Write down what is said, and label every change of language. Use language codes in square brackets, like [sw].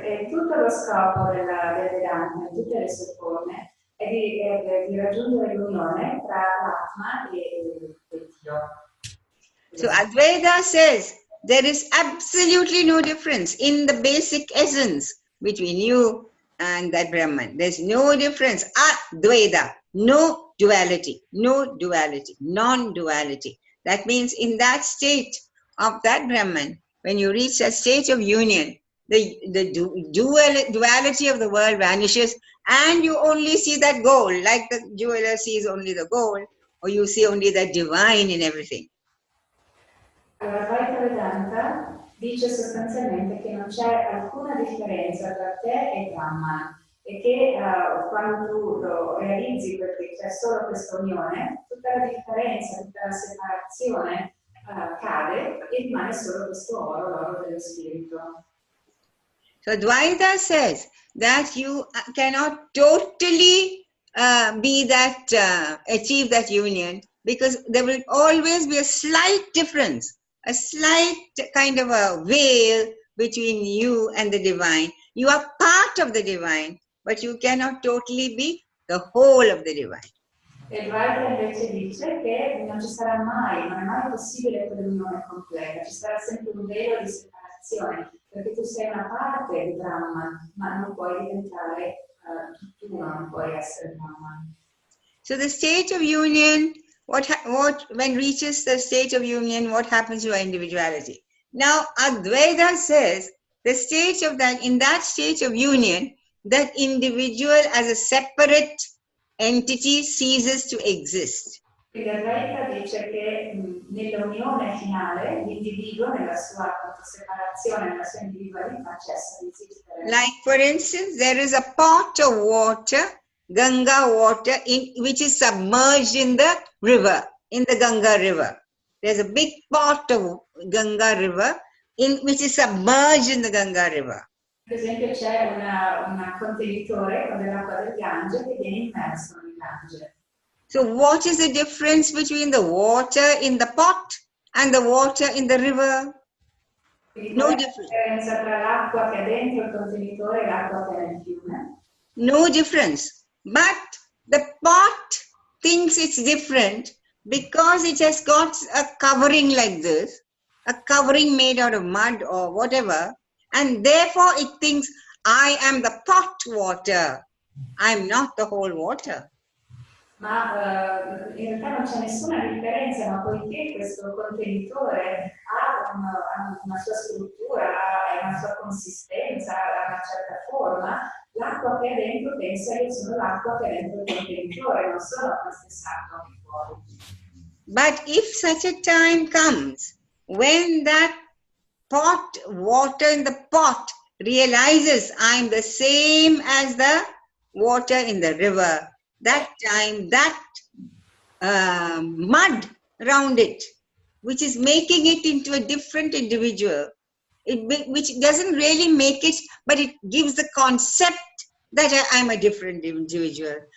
[it] Tutto lo scopo del Vedanta, in tutte le sue forme, è di raggiungere l'unione tra l'Atma e Dio. [en] So Advaita says there is absolutely no difference in the basic essence between you and that Brahman. There's no difference. Advaita, no duality, non-duality. That means in that state of that Brahman, when you reach that state of union, the duality of the world vanishes and you only see that gold, like the jeweler sees only the gold, or you see only the divine in everything. [it] Allora, Advaita Vedanta dice sostanzialmente che non c'è alcuna differenza tra te e Brahman e che quando tu lo realizzi perché c'è solo questa unione, tutta la differenza, tutta la separazione cade e rimane solo questo oro, l'oro dello spirito. [en] So Dvaita says that you cannot totally be that, achieve that union, because there will always be a slight difference, a slight kind of a veil between you and the divine. You are part of the divine, but you cannot totally be the whole of the divine. [it] E Dvaita invece dice che non ci sarà mai, non è mai possibile quell'unione completa, ci sarà sempre un velo di separazione, perché tu sei una parte di Brahman, ma non puoi diventare tutt'uno, non puoi essere Brahman. [en] So the state of union, when reaches the state of union, what happens to our individuality? Now Advaita says the state of that, in that state of union, that individual as a separate entity ceases to exist. [it] Il Advaita dice che nell'unione finale l'individuo, nella sua separazione, nella sua individualità, cessa di esistere. [en] Like for instance, there is a pot of water, Ganga water, which is submerged in the river, in the Ganga river. There's a big pot of Ganga river which is submerged in the Ganga river. [it] Per esempio c'è un contenitore con dell'acqua del Gange che viene immerso nel Gange. [en] So what is the difference between the water in the pot and the water in the river? No difference. [it] Differenza tra l'acqua che è dentro il contenitore e l'acqua che è nel fiume. [en] No difference. But the pot thinks it's different because it has got a covering like this, a covering made out of mud or whatever, and therefore it thinks, I am the pot water. I am not the whole water. [it] Ma in realtà non c'è nessuna differenza, ma poiché questo contenitore ha una sua struttura, ha una sua consistenza, ha una certa forma, l'acqua che è dentro pensa io sono l'acqua che è dentro il contenitore, non sono la stessa acqua che fuori. [en] But if such a time comes when that pot, water in the pot realizes I'm the same as the water in the river, that time, that mud around it, which is making it into a different individual, which doesn't really make it, but it gives the concept that I'm a different individual.